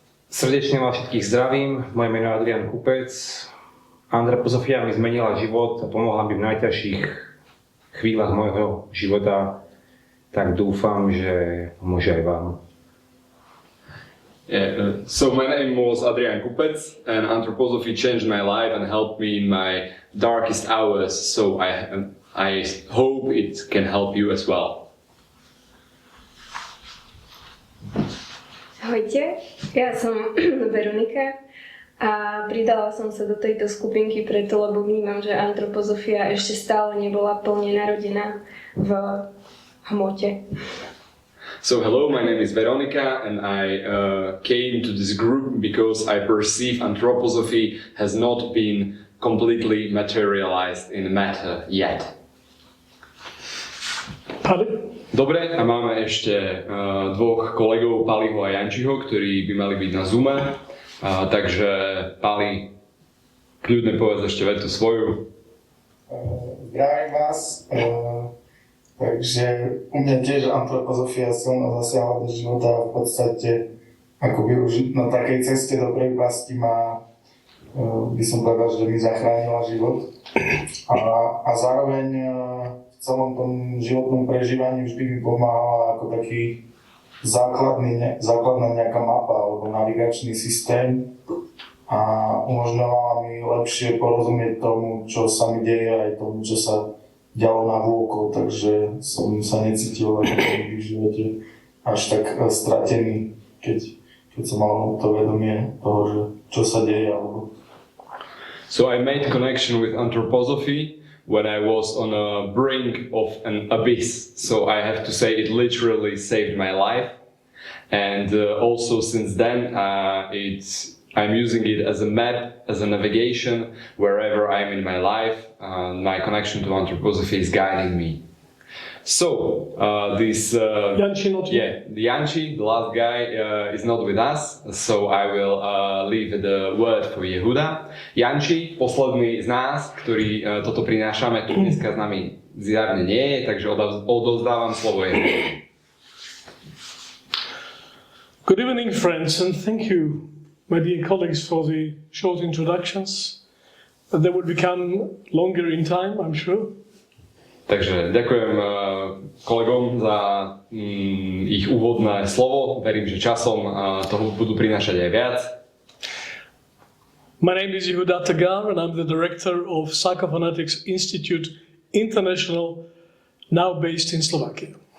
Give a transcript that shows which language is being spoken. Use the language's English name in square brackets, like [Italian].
[Slovak] Srdečne vás všetkých zdravím, moje meno je Adrian Kupec. Antropozofia mi zmenila život a pomohla mi v najťažších chvíľach môjho života. Tak dúfam, že pomôže aj vám. [English] Yeah, so my name was Adrian Kupec and Antroposophy changed my life and helped me in my darkest hours, so I hope it can help you as well. [Slovak] Ahojte, ja som Veronika a pridala som sa do tejto skupinky preto, lebo vnímam, že antropozofia ešte stále nebola plne narodená v hmote. [English] So hello, my name is Veronica and I came to this group because I perceive anthroposophy has not been completely materialized in matter yet. [Slovak] Dobre, a máme ešte dvoch kolegov, Paliho a Jančiho, ktorí by mali byť na Zoome. Takže Pali, kľudne povedz ešte vetu svoju. Zdravím vás. Takže u mňa tiež antropozofia silno zasiahla do života a v podstate akoby už na takej ceste do prepasti ma, by som povedal, že mi zachránila život. A zároveň v celom tom životnom prežívaní vždy mi pomáhala ako taký základná nejaká mapa alebo navigačný systém a umožňovala mi lepšie porozumieť tomu, čo sa mi deje aj tomu, čo sa dialo na vôkol, takže som sa necítil v živote až tak stratený, keď som mal to vedomie toho, že čo sa deje. [English] So I made connection with anthroposophy when I was on a brink of an abyss. So I have to say it literally saved my life. And also since then I'm using it as a map, as a navigation, wherever I'm in my life. My connection to anthroposophy is guiding me. So, this... Janči not here. Yeah, the Janči, the last guy, is not with us, so I will leave the word for Yehuda. [Slovak] Janči, posledný z nás, ktorý toto prinášame, tu dneska s nami zjavne nie je, takže odovzdávam slovo Yehuda. [English] Good evening, friends, and thank you, my dear colleagues, for the short introductions. They will become longer in time, I'm sure. [Slovak] Takže ďakujem kolegom za ich úvodné slovo. Verím, že časom toho budú prinášať aj viac. [English] My name is Yehudu Tagara and I'm the director of Psychophonetics Institute International, now based in Slovakia.